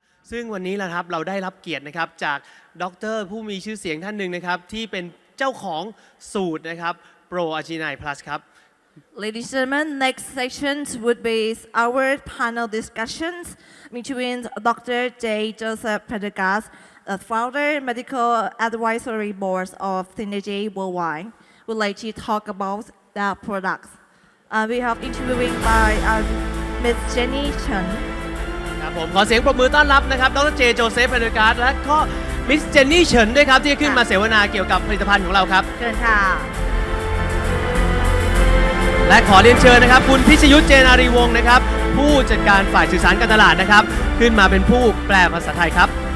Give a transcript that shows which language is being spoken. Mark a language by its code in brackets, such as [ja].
[th] ซึ่งวันนี้นะครับเราได้รับเกียรตินะครับจากด็อกเตอร์ผู้มีชื่อเสียงท่านหนึ่งนะครับที่เป็นเจ้าของสูตรนะครับโปรอาจีไนพลัสครับ [en] Ladies and gentlemen, next sections would be our panel discussions between Dr. Joseph Prendergast, the founder medical advisory board of Synergy Worldwide, would like to talk about the products. We have interviewing by Ms. Jenny Chen. [th] ครับผมขอเสียงปรบมือต้อนรับนะครับดรเจโจเซฟเพนเดอร์การ์ดและก็มิสเจนนี่เฉินด้วยครับที่ขึ้นมาเสวนาเกี่ยวกับผลิตภัณฑ์ของเราครับ เชิญค่ะ และขอเรียนเชิญนะครับคุณพิชยุทธเจนารีวงศ์นะครับผู้จัดการฝ่ายสื่อสารการตลาดนะครับขึ้นมาเป็นผู้แปลภาษาไทยครับ